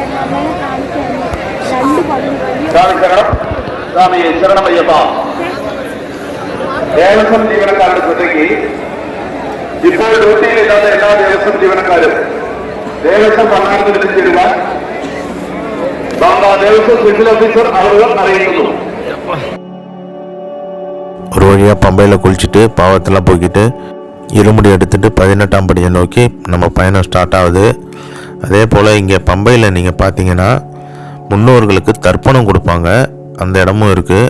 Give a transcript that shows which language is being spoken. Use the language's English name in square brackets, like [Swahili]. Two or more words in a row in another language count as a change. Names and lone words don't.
[Malayalam] സ്വാമി ശരണമയ്യപ്പ ദേവസ്വം ജീവനക്കാരുടെ ശ്രദ്ധയ്ക്ക് ഇപ്പോൾ ഡ്യൂട്ടിയിലില്ലാത്ത എല്ലാ ദേവസ്വം ജീവനക്കാരും ദേവസ്വം ഭരണത്തിൽ എത്തിച്ചേരുവാൻ ദേവസ്വം സ്പെഷ്യൽ ഓഫീസർ അവർ അറിയിക്കുന്നു. [Tamil] ஒரு வழியாக பம்பையில் குளிச்சுட்டு பாவத்தெல்லாம் போய்கிட்டு இருமுடி எடுத்துகிட்டு 18ஆம் படியை நோக்கி நம்ம பயணம் ஸ்டார்ட் ஆகுது. அதே போல் இங்கே பம்பையில் நீங்கள் பார்த்தீங்கன்னா முன்னோர்களுக்கு தர்ப்பணம் கொடுப்பாங்க, அந்த இடமும் இருக்குது.